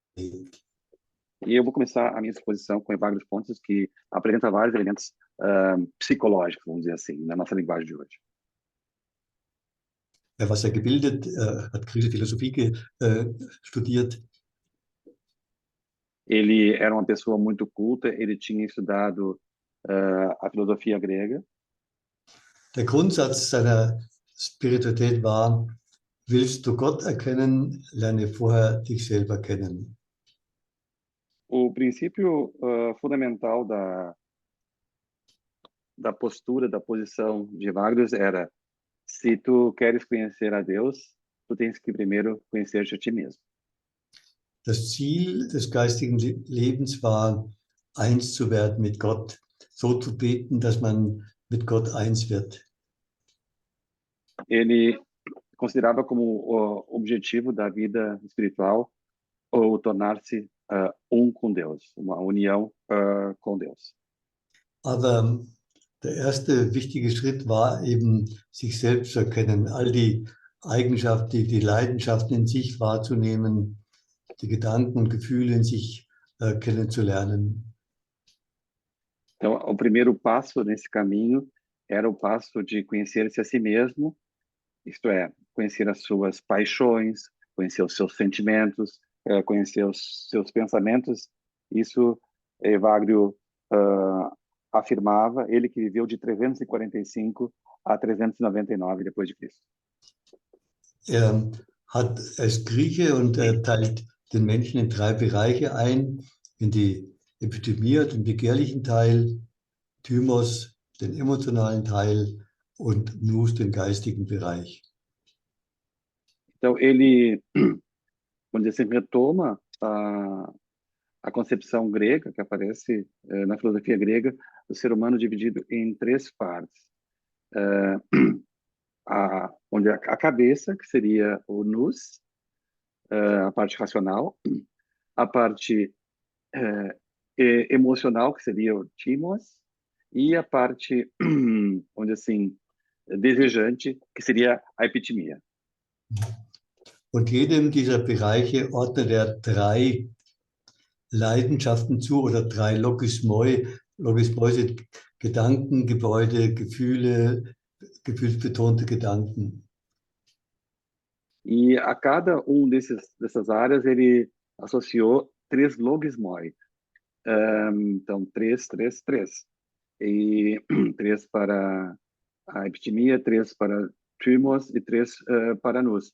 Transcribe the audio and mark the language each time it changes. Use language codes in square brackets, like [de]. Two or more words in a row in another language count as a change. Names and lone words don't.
[pt] E eu vou começar a minha exposição com Evagrius Ponticus, que apresenta vários elementos psicológicos, vamos dizer assim, na nossa linguagem de hoje. [de] Er war sehr gebildet, hat griechische Philosophie studiert. [pt] Ele era uma pessoa muito culta, ele tinha estudado a filosofia grega. [de] Der Grundsatz seiner Spiritualität war: Willst du Gott erkennen, lerne vorher dich selber kennen. [pt] O princípio fundamental da postura, da posição de Evagrius era: se tu queres conhecer a Deus, tu tens que primeiro conhecer-te a ti mesmo. [de] Das Ziel des geistigen Lebens war, eins zu werden mit Gott, so zu beten, dass man mit Gott eins wird. [pt] Ele considerava como objetivo da vida espiritual o tornar-se com Deus, uma união com Deus. [de] Aber der erste wichtige Schritt war eben, sich selbst zu erkennen, all die Eigenschaften, die Leidenschaften in sich wahrzunehmen, die Gedanken und Gefühle in sich kennenzulernen. [pt] Então, o primeiro passo nesse caminho era o passo de conhecer-se a si mesmo, isto é, conhecer as suas paixões, conhecer os seus sentimentos, conhecer os seus pensamentos. Isso Evagrio afirmava, ele que viveu de 345 a 399 depois de Cristo. [de] Er ist Grieche und teilt den Menschen in 3 Bereiche ein, in die Epithymia, den begehrlichen Teil, Thymos, den emotionalen Teil und Nous, den geistigen Bereich. [pt] Então ele, vamos dizer assim, retoma a concepção grega que aparece na filosofia grega do ser humano dividido em 3 partes. Onde a cabeça, que seria o nous, a parte racional, a parte emocional, que seria o thymos, e a parte, onde assim, desejante, que seria a epithymia. [de] Und jedem dieser Bereiche ordnet er 3 Leidenschaften zu oder 3 Logismoi. Logismoi sind Gedanken, Gebäude, Gefühle, gefühlsbetonte Gedanken. [pt] E a cada dessas áreas ele associou 3 logismoi. Então, 3. E 3 para a epithymia, 3 para thymos e 3 para nous.